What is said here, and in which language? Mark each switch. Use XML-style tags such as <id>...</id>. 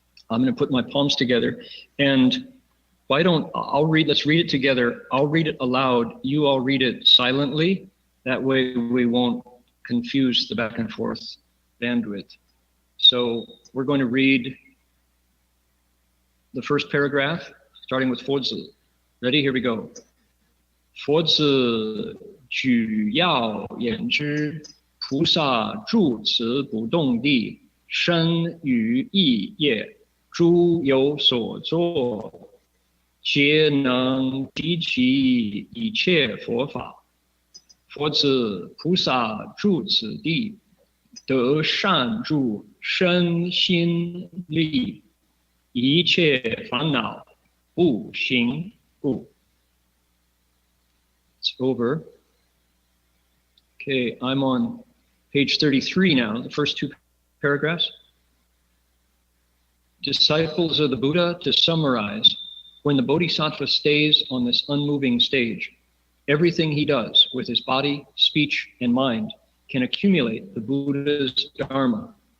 <en>I'm going to put my palms together and let's read it together. I'll read it aloud. You all read it silently. That way we won't confuse the back and forth bandwidth. So we're going to read the first paragraph, starting with 佛子. Ready? Here we go.</en> <zh>佛子举要言之，菩萨住持不动地，身语意业，诸有所作，皆能提起一切佛法。佛子菩萨住此地，得善住身心力，一切烦恼不行故。</zh> <en>It's over. Okay, I'm on page 33 now, the first two paragraphs. Disciples of the Buddha, to summarize, when the Bodhisattva stays on this unmoving stage, everything he does with his body, speech, and mind can accumulate the Buddha's Dharma.</en>